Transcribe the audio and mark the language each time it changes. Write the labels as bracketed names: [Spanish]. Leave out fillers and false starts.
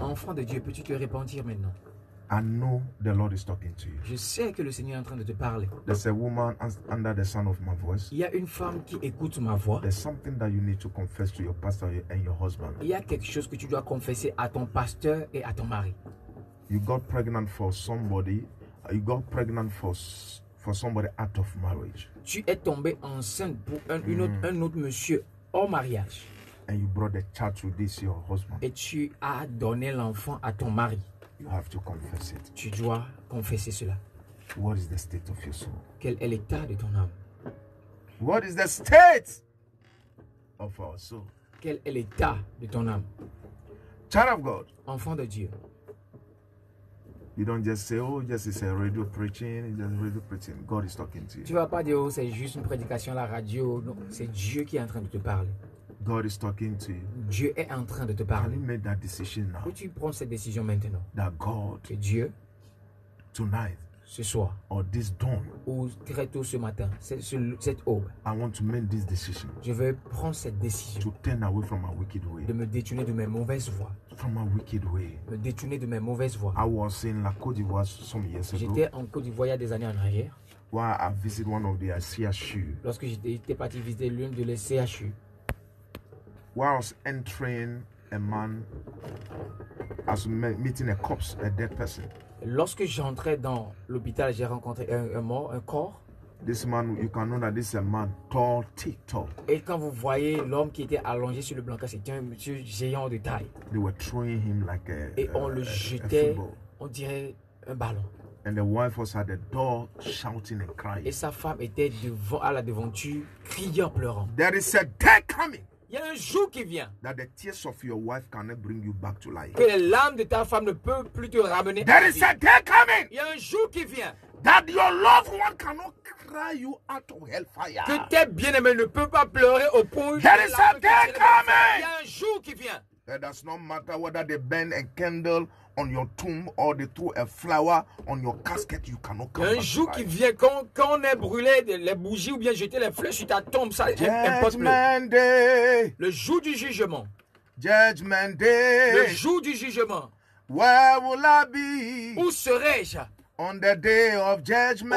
[French] Enfant de Dieu, peux-tu te repentir maintenant? [English] I know the Lord is talking to you. [French] Je sais que le Seigneur est en train de te parler. [English] There's a woman under the sound of my voice. [French] Il y a une femme qui écoute ma voix. [English] There's something that you need to confess to your pastor and your husband. [French] Il y a quelque chose que tu dois confesser à ton pasteur et à ton mari. [English] You got pregnant for somebody. You got pregnant for somebody out of marriage. [French] Tu es tombé enceinte pour un autre monsieur hors mariage. [English] And you brought the child to this your husband. [French] Et tu as donné l'enfant à ton mari. [English] You have to confess it. [French] Tu dois confesser cela. [English] What is the state of your soul? [French] Quel est l'état de ton âme? [English] What is the state of our soul? [French] Quel est l'état de ton âme? [English] Child of God. [French] Enfant de Dieu. [English] You don't just say, oh, just it's a radio preaching, it's just radio preaching. God is talking to you. [French] Tu vas pas dire, oh, c'est juste une prédication à la radio. Non, c'est Dieu qui est en train de te parler. [English] God is talking to you. [French] Dieu est en train de te [English] Can [French] parler. [English] you make that decision now? [French] Peux-tu prendre cette décision maintenant? [English] That God, [French] Que Dieu, [English] tonight, [French] ce soir, [English] or this dawn, [French] ou très tôt ce matin, cette aube, [English] I want to make this decision [French] je vais prendre cette décision [English] to turn away from my wicked way. [French] de me détourner de mes mauvaises voies. [English] From my wicked way. [French] Me détourner de mes mauvaises voies. [English] I was in La Côte d'Ivoire some years ago. [French] J'étais en Côte d'Ivoire il y a des années en arrière. [English] While I visited one of the CHU. [French] Lorsque j'étais parti visiter l'une de les CHU. [English] While I was entering a man, I was meeting a corpse, a dead person. [French] Lorsque j'entrais dans l'hôpital, j'ai rencontré un mort, un corps. [English] This man, you can know that this is a man tall, thick, tall. [French] Et quand vous voyez l'homme qui était allongé sur le brancard, c'était un monsieur géant de taille. [English] They were throwing him like [French] Et on le jetait, on dirait un ballon. [English] And the wife was at the door shouting and crying. [French] Et sa femme était à la devanture, criant, pleurant. [English] There is a day coming. [French] Il y a un jour qui vient. [English] That the tears of your wife cannot bring you back to life. [French] Que les larmes de ta femme ne peuvent plus te ramener. [English] There is a day coming. [French] Il y a un jour qui vient. [English] That your loved one cannot cry you out of hellfire. [French] Que tes bien-aimés ne peuvent pas pleurer au point. [English] There is a day coming. [French] Il y a un jour qui vient. [English] It does not matter whether they burn a candle on your tomb or they throw a flower on your casket, you cannot come back. [French] Un jour qui vient quand on a brûlé les bougies ou bien jeté les fleurs sur ta tombe, ça importe plus. [English] Day. [French] Le jour du jugement. [English] Judgment Day. [French] Le jour du jugement. [English] Where will I be? [French] Où serai-je? [English] On the day of judgment.